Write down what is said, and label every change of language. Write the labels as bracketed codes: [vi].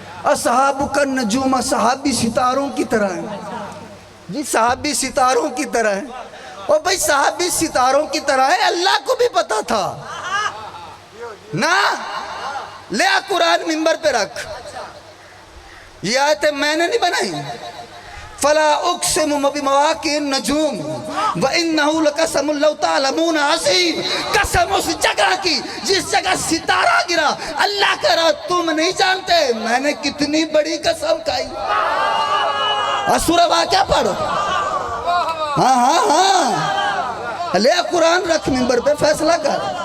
[ar] اصحاب کا نجوم، [ur] صحابی ستاروں کی طرح ہیں. جی صحابی ستاروں کی طرح ہیں. اور بھئی صحابی ستاروں کی طرح ہے، اللہ کو بھی پتا تھا نا. لے آ قرآن منبر پہ رکھ. یہ آیتیں میں نے نہیں بنائی. [ar] فلا اقسم بمواقع النجوم وانه لقسم لو تعلمون عظیم. [ur] قسم اس جگہ کی جس جگہ ستارہ گرا. اللہ کہہ رہا تم نہیں جانتے میں نے کتنی بڑی قسم کھائی. سورہ واقعہ پڑھو. ہاں لے قرآن رکھ منبر پہ فیصلہ کر.